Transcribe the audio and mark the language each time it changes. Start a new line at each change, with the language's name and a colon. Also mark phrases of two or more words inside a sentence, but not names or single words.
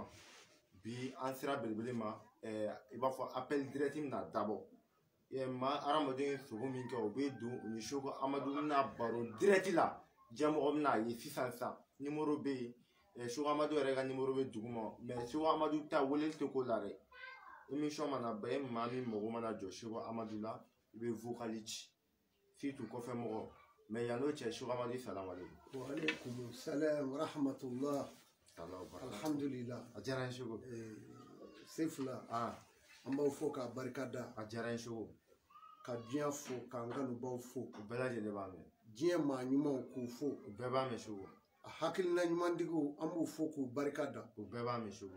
Bambara: Bi an sera belebele ma i b'a fɔ
French: appel direct
Bambara: na dabɔ ma hadamaden sogo min kɛ o bɛ don u ni Seko Amadu na baro direct la jɛmɔgɔ bɛna ye sisan numéro bɛ yen Seko Amadu yɛrɛ ka numéro bɛ duguma mais Seko Amadu ta weleli tɛ ko la dɛ émission mana bɛn maa min mago mana jɔ Seko Amadu la i bɛ vocal ci surtout kɔfɛ mɔgɔ mais yan'o cɛ Seko Amadu
Arabic: السلام عليكم. وعليكم السلام ورحمة الله.
Bambara: Alhamdulillah. A diyara n ye Seko. Sefula an b'aw fo k'a barika da. A diyara n ye Seko. Ka diɲɛ fo k'an kanubaw fo. U bɛɛ lajɛlen b'a mɛn. Diɲɛ maa ɲumanw k'u fo. U bɛɛ b'a mɛn Seko. A hakilina ɲumantigiw an b'u fo k'u barika da. U bɛɛ b'a mɛn Seko.